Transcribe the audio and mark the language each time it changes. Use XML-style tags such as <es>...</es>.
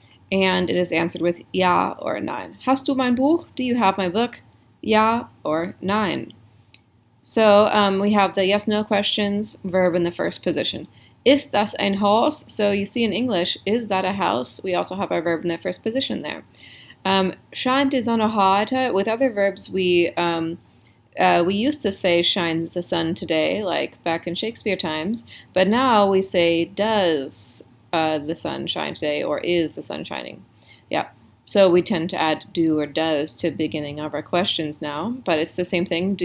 <en>And it is answered with ja or nein.</en> <de>Hast du mein Buch?</de> <en>Do you have my book? Ja or nein. So we have the yes-no questions, verb in the first position.</en> <de>Ist das ein Haus?</de> <en>So you see in English, is that a house? We also have our verb in the first position there.</en> <de>Scheint die Sonne heute?</de> <en>With other verbs, we used to say shines the sun today, like back in Shakespeare times, but now we say does the sun shine today, or is the sun shining? Yeah. So we tend to add do or does to the beginning of our questions now, but it's the same thing.</en>